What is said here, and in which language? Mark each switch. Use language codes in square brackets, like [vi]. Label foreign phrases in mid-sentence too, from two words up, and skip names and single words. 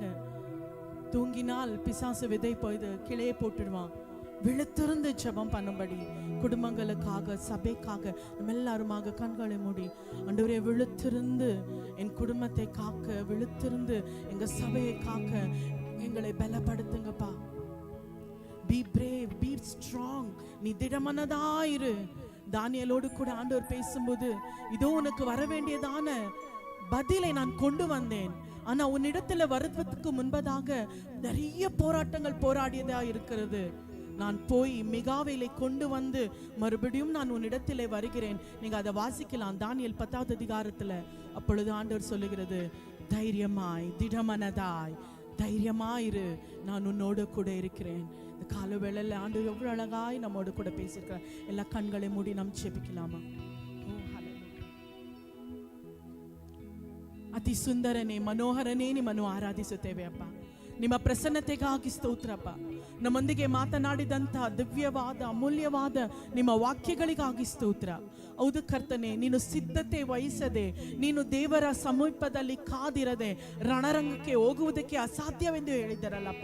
[ta] தூங்கினால் பிசாசு விதை போய்து கிளையை போட்டுடுவான். விழுத்திருந்து ஜெபம் பண்ணும்படி குடும்பங்களுக்காக சபைக்காக நம்ம எல்லாருமாக கண்களை மூடி ஆண்டவரே விழுத்திருந்து என் குடும்பத்தை காக்க, விழுத்திருந்து எங்க சபையை காக்க எங்களை பலப்படுத்துங்கப்பா. [en] Be brave, be strong. [ta] நீ திடமனதாயிரு. தானியேலோடு கூட ஆண்டவர் பேசும்போது, இதோ உனக்கு வர வேண்டியதான பதிலை நான் கொண்டு வந்தேன், ஆனா உன்னிடத்துல வருவதற்கு முன்பதாக நிறைய போராட்டங்கள் போராடியதா இருக்கிறது. நான் போய் மிகாவேலை கொண்டு வந்து மறுபடியும் நான் உன்னிடத்திலே வருகிறேன். நீங்க அதை வாசிக்கலாம் தானியேல் 10வது அதிகாரத்துல. அப்பொழுது ஆண்டவர் சொல்லுகிறது, தைரியமாய் திடமனதாய் தைரியமாயிரு, நான் உன்னோடு கூட இருக்கிறேன். இந்த கால வேளையில ஆண்டவர் எவ்வளவு அழகாய் நம்மோடு கூட பேசியிருக்கிறார். எல்லா கண்களை மூடி நாம் ஜெபிக்கலாமா? [kn] ಅತಿ ಸುಂದರನೇ ಮನೋಹರನೇ ನಿಮ್ಮನ್ನು ಆರಾಧಿಸುತ್ತೇವೆ ಅಪ್ಪ. ನಿಮ್ಮ ಪ್ರಸನ್ನತೆಗಾಗಿ ಸ್ತೋತ್ರಪ್ಪ. ನಮ್ಮೊಂದಿಗೆ ಮಾತನಾಡಿದಂಥ ದಿವ್ಯವಾದ ಅಮೂಲ್ಯವಾದ ನಿಮ್ಮ ವಾಕ್ಯಗಳಿಗಾಗಿ ಸ್ತೋತ್ರ. ಹೌದು ಕರ್ತನೆ, ನೀನು ಸಿದ್ಧತೆ ವಹಿಸದೆ, ನೀನು ದೇವರ ಸಮೀಪದಲ್ಲಿ ಕಾದಿರದೆ ರಣರಂಗಕ್ಕೆ ಹೋಗುವುದಕ್ಕೆ ಅಸಾಧ್ಯವೆಂದು ಹೇಳಿದ್ದರಲ್ಲಪ್ಪ.